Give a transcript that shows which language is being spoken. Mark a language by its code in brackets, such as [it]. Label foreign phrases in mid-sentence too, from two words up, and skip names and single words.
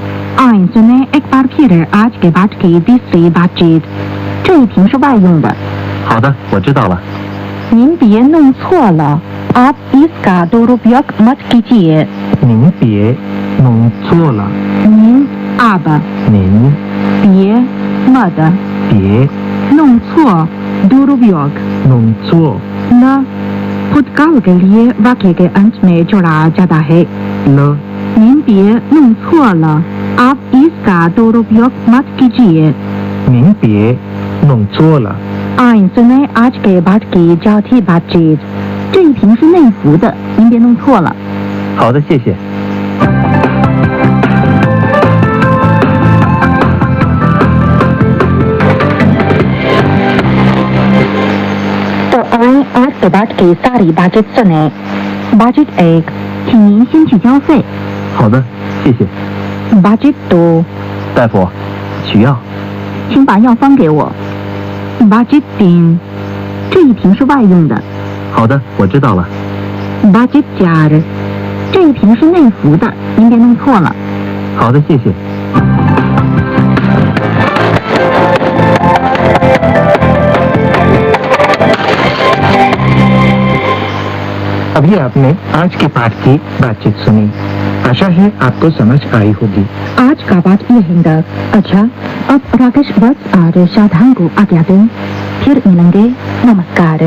[hi] आइए सुने एक बार फिर आज के बाद की तीसरी बातचीत [zh] 这一瓶是外用的好的我知道了您别弄错了 [hi] आप इसका दुरुपयोग मत कीजिए [zh] 您别弄错了 [hi] 您 आप [zh] 您 [hi] 别 मत [zh] 别 [hi] 弄错 दुरुपयोग [zh] 弄错 [hi] न भूतकाल के लिए वाक्य के अंत में जोड़ा जाता है [zh] 了您别弄错了 [hi] आप इसका दुरुपयोग मत कीजिए [zh] 您别弄错了 [hi] आइए सुने आज के बाद की चौथी बातचीत [zh] 这一瓶是内服的您别弄错了好的谢谢 [hi] तो आइए आज के बाद की सारी बातचीत सुने बातचीत एक [zh] 请您先去交费好的谢谢 [hi] बातचीत दो [zh] 大夫取药请把药方给我 [hi] बातचीत तीन [zh] 这一瓶是外用的好的我知道了 [hi] बातचीत चार [zh] 这一瓶是内服的您别弄错了好的谢谢 [hi] अभी आपने आज के पाठ की बातचीत सुनी आशा है आपको समझ आई होगी आज का बात ये है अच्छा अब राकेश बस और सावधान को आज्ञा दें फिर मिलेंगे नमस्कार